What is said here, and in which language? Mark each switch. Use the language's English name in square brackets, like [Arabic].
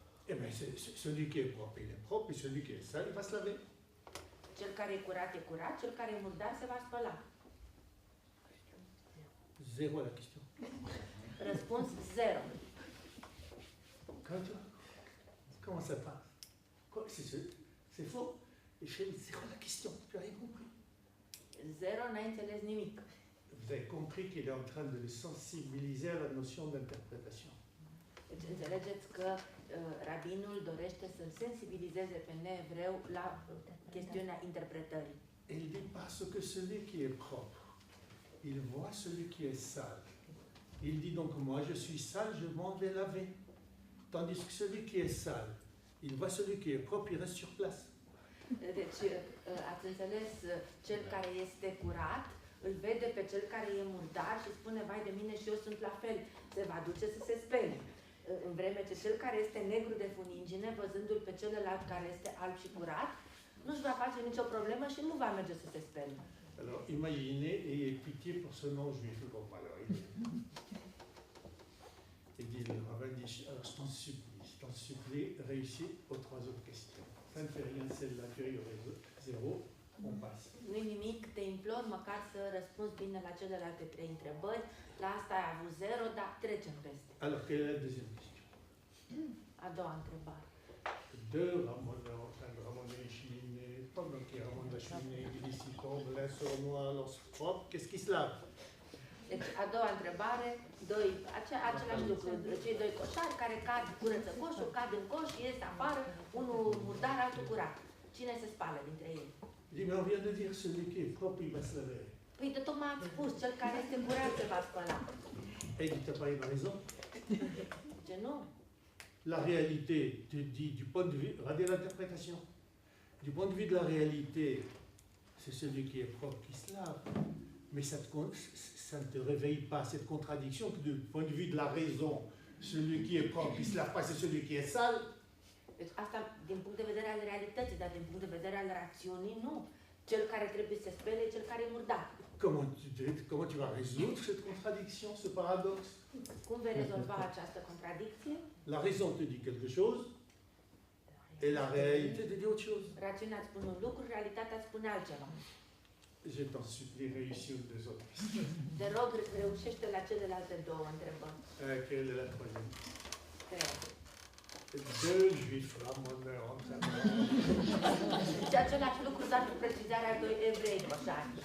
[French] Eh bien, celui qui est propre, il est propre, et celui qui est sale, il va se laver. [Romanian] Cel care e curat, cel care e murdar se va spăla. [French] Zéro à la question. [Romanian] Răspuns 0. [French] Comment ça passe? Quoi, c'est faux. Il fait zéro à la question, tu n'as rien compris. [Romanian] 0, n-ai înțeles nimic. [French] Vous avez compris qu'il est en train de le sensibiliser à la notion d'interprétation. [Romanian] Deci înțelegeți că rabinul dorește să-l sensibilizeze pe neevreu la chestiunea interpretării. [French] Il dit parce que celui qui est propre, il voit celui qui est sale. Il dit donc moi je suis sale, je m'en vais laver. Tandis que celui qui est sale, il voit celui qui est propre, il reste sur place. [Romanian] Deci ați înțeles, cel care este curat îl vede pe cel care e murdar și spune, vai de mine și eu sunt la fel, se va duce să se spele. În vreme ce cel care este negru de funingine, văzându-l pe celălalt care este alb și curat, nu-și va face nicio problemă și nu va merge să se spele. [French] Alors imaginez et ayez pitié pour ce non-juif. Bon, alors, il dit, le rabbin dit, alors je t'en supplie, réussis aux 3 autres questions. Ça ne fait rien, celle-là, tu as eu zéro, on passe. [Romanian] Nu-i nimic, te implor măcar să răspunzi bine la celelalte 3 întrebări. La asta ai avut 0, dar trecem peste. [French] Alors, quelle est la deuxième question? [Romanian] A doua întrebare. [French] Deux ramoneurs en train de ramoner une cheminée. Pendant qu'ils ramonent la cheminée, ils s'y tombent l'un sur noir, l'autre propre. Qu'est-ce qui se lave? [Romanian] Deci, a doua întrebare, același lucru, cei doi coșari care cad, curăță coșul, cad în coș, ies afară, unul murdar, altul curat. Cine se spală dintre ei? [French] Il dit, mais on vient de dire celui qui est propre, il va se laver. [Romanian] Păi de tocmai ați spus, cel care este curat se va spăla. [French] Et il dit, t'as pas une raison? [Romanian] Zice, nu. [French] La réalité te dit, du point de vue, regardez l'interprétation, du point de vue de la réalité, c'est celui qui est propre qui se lave. Mais ça ne te réveille pas cette contradiction que du point de vue de la raison, celui qui est propre qui se lave pas, c'est celui qui est sale. [Romanian] Deci asta din punct de vedere al realității, dar din punct de vedere al rațiunii, nu. Cel care trebuie să se spele e cel care e murdar. [French] Comment tu vas résoudre cette contradiction, ce paradoxe? [Romanian] Cum vei rezolva această contradicție? [French] La raison te dit quelque chose et la réalité te dit autre chose. [Romanian] Rațiunea îți spune un lucru, realitatea îți spune altceva. [French] Je t'en supplie, réussis aux deux autres. [Romanian] Te rog, reușește la celelalte două întrebări. [French] Quelle est la troisième? [Romanian] Trei. [French] Deux juifs ramoneurs en train de... [Romanian] Și același lucru, dar cu precizarea doi evrei coșari.